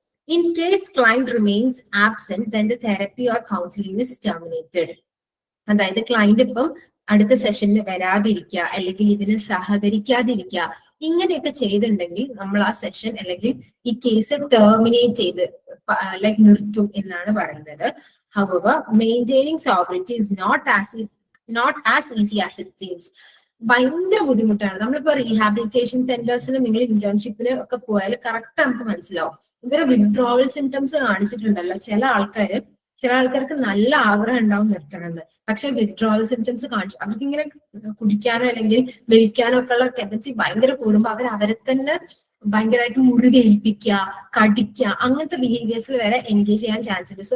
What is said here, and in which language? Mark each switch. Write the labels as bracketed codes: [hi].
[en] In case client remains absent then the therapy or counselling is terminated. [ml] അതായത് client ഇപ്പം അടുത്ത സെഷനിൽ വരാതിരിക്കുക, അല്ലെങ്കിൽ ഇതിന് സഹകരിക്കാതിരിക്കുക, ഇങ്ങനെയൊക്കെ ചെയ്തിട്ടുണ്ടെങ്കിൽ നമ്മൾ ആ സെഷൻ അല്ലെങ്കിൽ ഈ കേസ് ടെർമിനേറ്റ് ചെയ്ത് ലൈക്ക് നിർത്തും എന്നാണ് പറയുന്നത്. [en] However, maintaining sobriety is not as easy as it seems. [ml] ഭയങ്കര ബുദ്ധിമുട്ടാണ്. നമ്മളിപ്പോ റീഹാബിലിറ്റേഷൻ സെന്റേഴ്സിൽ നിങ്ങൾ ഇന്റേൺഷിപ്പിന് ഒക്കെ പോയാൽ കറക്റ്റ് നമുക്ക് മനസ്സിലാവും. ഇവരെ വിഡ്രോവൽ സിംറ്റംസ് കാണിച്ചിട്ടുണ്ടല്ലോ. ചില ആൾക്കാർക്ക് നല്ല ആഗ്രഹം ഉണ്ടാവും നിർത്തണമെന്ന്, പക്ഷെ വിഡ്രോവൽ സിംറ്റംസ് കാണിച്ചു അവർക്ക് ഇങ്ങനെ കുടിക്കാനോ അല്ലെങ്കിൽ വലിക്കാനോ ഒക്കെ ഉള്ള ടെൻഡൻസി ഭയങ്കര കൂടുമ്പോൾ അവരെ തന്നെ ഭയങ്കരമായിട്ട് മുറുകേൽപ്പിക്കുക, കടിക്കുക, അങ്ങനത്തെ ബിഹേവിയേഴ്സിൽ വരെ എൻഗേജ് ചെയ്യാൻ ചാൻസ് ഉണ്ട്.